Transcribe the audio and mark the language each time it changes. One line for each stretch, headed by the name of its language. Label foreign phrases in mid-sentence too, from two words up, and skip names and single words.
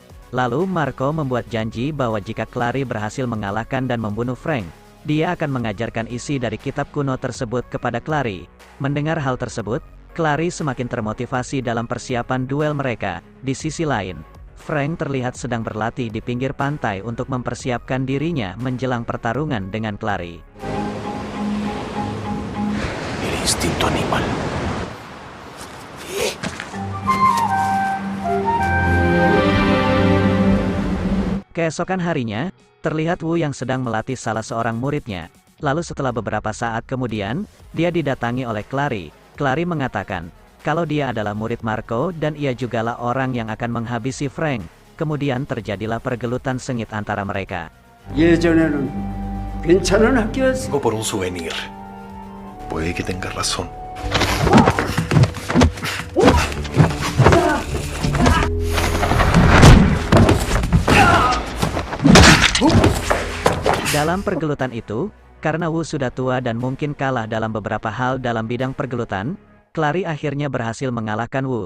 Indonesian: Lalu Marco membuat janji bahwa jika Clary berhasil mengalahkan dan membunuh Frank, dia akan mengajarkan isi dari kitab kuno tersebut kepada Clary. Mendengar hal tersebut, Clary semakin termotivasi dalam persiapan duel mereka. Di sisi lain, Frank terlihat sedang berlatih di pinggir pantai untuk mempersiapkan dirinya menjelang pertarungan dengan Clary.
Spanish: El instinto animal.
Indonesian: Keesokan harinya, terlihat Wu yang sedang melatih salah seorang muridnya. Lalu setelah beberapa saat kemudian, dia didatangi oleh Clary. Clary mengatakan, kalau dia adalah murid Marco dan ia jugalah orang yang akan menghabisi Frank. Kemudian terjadilah pergelutan sengit antara mereka.
Korean: 예전에는 괜찮은 학교였어.
Spanish: Vengo por un souvenir. Puede que tenga razón.
Indonesian: Dalam pergelutan itu, karena Wu sudah tua dan mungkin kalah dalam beberapa hal dalam bidang pergelutan, Clary akhirnya berhasil mengalahkan Wu.